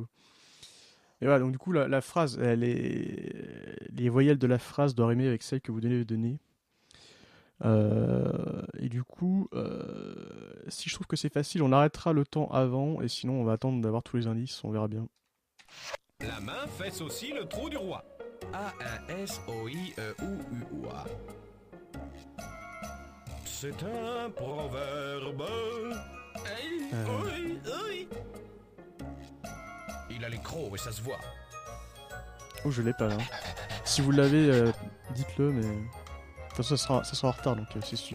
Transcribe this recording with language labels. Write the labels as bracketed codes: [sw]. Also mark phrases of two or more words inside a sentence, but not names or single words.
[fr] Et voilà, donc du coup, la phrase, les voyelles de la phrase doivent rimer avec celles que vous devez donner. Et du coup, si je trouve que c'est facile, on arrêtera le temps avant, et sinon on va attendre d'avoir tous les indices, on verra bien. La main fesse aussi le trou du roi. A-N-S-O-I-E-U-U-A. C'est un proverbe. Oui. Il a les crocs et ça se voit. Oh, je l'ai pas là. Si vous l'avez, dites-le, mais... De toute façon, ça sera en retard, donc c'est stupide.